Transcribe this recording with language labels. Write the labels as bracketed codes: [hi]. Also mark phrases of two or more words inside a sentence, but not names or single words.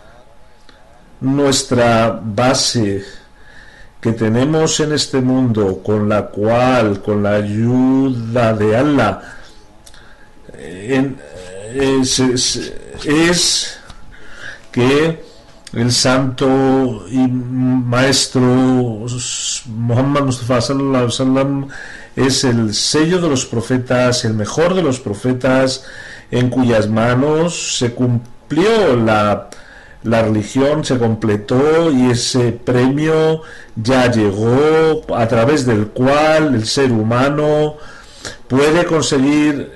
[es] Nuestra base que tenemos en este mundo, con la cual, con la ayuda de Allah, es que el santo y maestro Muhammad Mustafa [ar] صلى الله عليه وسلم [es] es el sello de los profetas, el mejor de los profetas, en cuyas manos se cumplió la religión, se completó, y ese premio ya llegó, a través del cual el ser humano puede conseguir